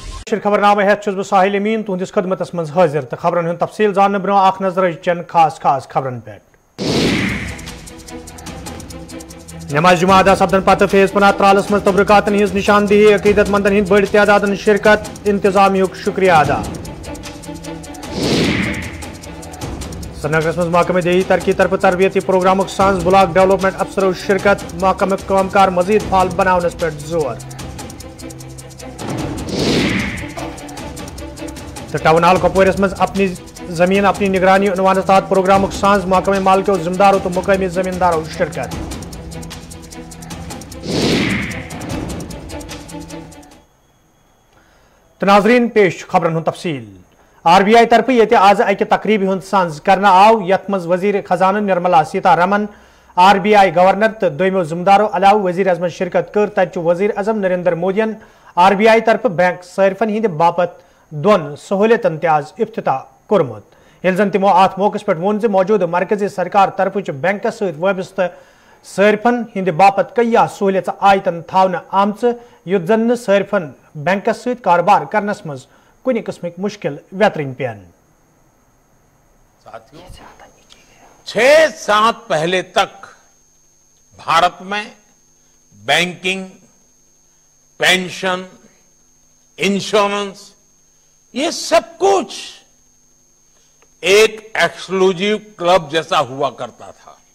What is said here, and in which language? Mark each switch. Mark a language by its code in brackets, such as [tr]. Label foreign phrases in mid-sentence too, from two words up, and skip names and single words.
[ks] खबरनामा हेत छुस बह साहिल अमीन तुहदिस खदमतस मज हाजिर तो खबरन हुंद तफसील जानने ब्रो आख नजर चन खास खास खबरन पे। नमाज जुमा अदा सपदन पत फेज पना त्रालस मज तबरकातन हिज निशानदेही अकीदतमंदन हिंद बड़ तादादन शिरकत इंतजामियुक शुक्रिया अदा। श्रीनगरस मज महकमे देही तरक्की तरफ तरबियती प्रोग्रामुक सांस ब्लॉक डेवलपमेंट अफसरों शिरकत महकमे कामकार मजीद फाल बनावनस पे जोर। तो टाउन हाल कपवारस मज अपनी जमीन अपनी निगरानी उनवान तहत प्रोग्रामुक सांस महकमे मालिकों जिम्मेदारों तो मुकामी जमींदारों शिरकत। तो नाजरीन पेश खबरन हुंद तफसील। RBI तरफ ये आज अक तकरीब हुंद सांस करना आव यथ मज वजीर खजाना निर्मला सीतारमन RBI गवर्नर तो दोमो जिम्मेदारों अलाव वजीर अजम शिरकत कर तत वजीर अजम नरेंद्र मोदियन RBI तरफ बैंक सारिफन हिंद बापत दोन सहूलियतन आज इफ्तिताह कोरमुत यह जन तमो अत मौके पे वोन मौजूद मरकजी सरकार तरफ बैंक सबिस्त सारिफन हिंद बापत कया सहूलियत आयतन थावन आमच युत जन सारिफन बैंक सत कारोबार करनस मज कुछ किस्म मुश्किल व्यतरन पेन। [hi] साथियों 6 साल पहले तक भारत में बैंकिंग, पेंशन, इंश्योरेंस ये सब कुछ एक [en] exclusive club [hi] जैसा हुआ करता था।